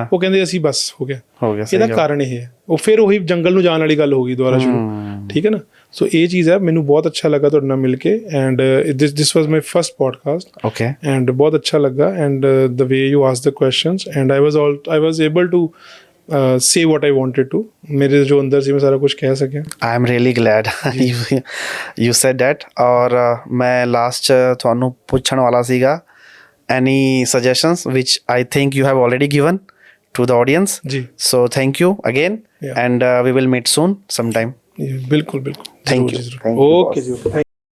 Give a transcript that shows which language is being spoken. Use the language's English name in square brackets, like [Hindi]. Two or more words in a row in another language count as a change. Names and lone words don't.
[Punjabi] ਉਹ ਕਹਿੰਦੇ ਅਸੀਂ ਬਸ ਹੋ ਗਿਆ। ਇਹਦਾ ਕਾਰਨ ਇਹ ਹੈ। ਉਹ ਫਿਰ ਉਹੀ ਜੰਗਲ ਨੂੰ ਜਾਣ ਵਾਲੀ ਗੱਲ ਹੋ ਗਈ ਦੁਬਾਰਾ ਸ਼ੁਰੂ। ਠੀਕ ਹੈ ਨਾ। ਸੋ ਇਹ ਚੀਜ਼ ਹੈ। ਮੈਨੂੰ ਬਹੁਤ ਅੱਛਾ ਲੱਗਾ ਤੁਹਾਡੇ ਨਾਲ ਮਿਲ ਕੇ, [English] and this was my first podcast. ਓਕੇ। ਐਂਡ [Punjabi] ਬਹੁਤ ਅੱਛਾ ਲੱਗਾ, [English] and the way you ask the questions, and I was able to say what I wanted to, [Punjabi] ਮੇਰੇ ਜੋ ਅੰਦਰ ਸੀ ਮੈਂ ਸਾਰਾ ਕੁਝ ਕਹਿ ਸਕਿਆ। [English] I am really glad you said that। [Punjabi] ਔਰ ਮੈਂ ਲਾਸਟ ਤੁਹਾਨੂੰ ਪੁੱਛਣ ਵਾਲਾ ਸੀਗਾ, [English] any suggestions which I think you have already given to the audience। ਜੀ। So thank you again, and we will meet soon sometime। [Punjabi] ਬਿਲਕੁਲ ਬਿਲਕੁਲ। [English] Thank you। [Punjabi] Okay ਜੀ।